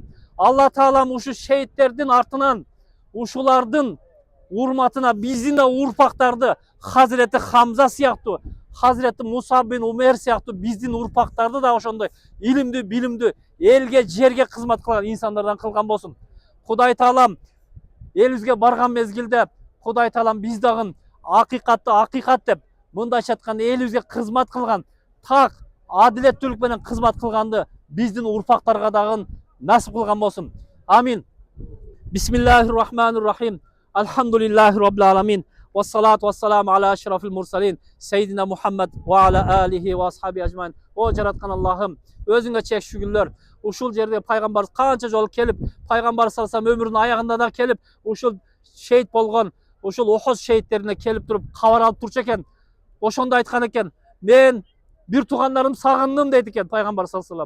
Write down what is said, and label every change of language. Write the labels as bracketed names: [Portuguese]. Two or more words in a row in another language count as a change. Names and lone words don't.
[Kyrgyz] Алла Таалам ушу шейиттердин артынан ушулардын урматына биздин да урпактарды Хазирети Хамза сыяктуу, Хазирети Мусаб бин Умейр сыяктуу биздин урпактарды да ошондой илимдүү, билимдүү, элге, жерге кызмат кылган инсандардан кылган болсун. Кудай Таалам элибизге барган мезгилде Кудай Таалам биз дагы акыйкатты акыйкат деп, мындайча айтканда элибизге кызмат кылган, так адилеттүүлүк менен кызмат кылганды биздин урпактарга дагы насип кылган болсун. Амин. [Arabic] بسم الله الرحمن الرحيم. الحمد لله رب العالمين. والصلاة والسلام على أشرف المرسلين سيدنا محمد وعلى آله وأصحابه أجمعين. [Kyrgyz] О жараткан Аллахым, өзүңө чек шүгүрлөр. Ушул жерде пайгамбарыбыз канча жолу келип, пайгамбар салсам өмүрүнүн аягында да келип, ушул шейит болгон, ушул Ухуд шейиттерине келип туруп кабар алып турчу экен. Ошондо айткан экен, мен бир туугандарым сагындым дейт экен пайгамбар [Arabic] صلى الله عليه وسلم.